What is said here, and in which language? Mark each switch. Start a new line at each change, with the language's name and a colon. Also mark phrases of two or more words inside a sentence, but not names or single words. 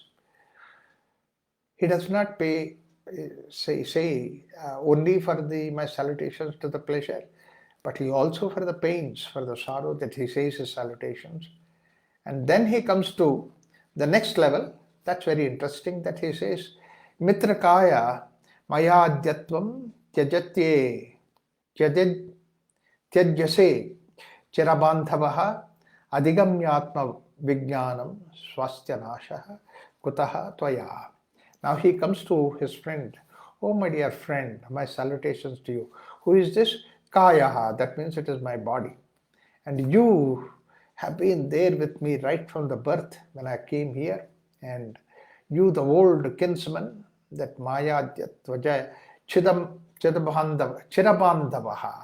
English: He does not say only for my salutations to the pleasure, but he also for the pains, for the sorrow that he says his salutations. And then he comes to the next level. That's very interesting that he says,
Sanskrit: Mitrakaya mayadhyatvam tyajatye tyajyase chirabandhavaha adigamyatma vijnanam swastyanashaha kutaha tvaya.
English: Now he comes to his friend. Oh, my dear friend, my salutations to you. Who is this? Kayaha, that means it is my body. And you have been there with me right from the birth when I came here. And You, the old kinsman, that
Sanskrit: Maya Tvaja Chirabandavaha.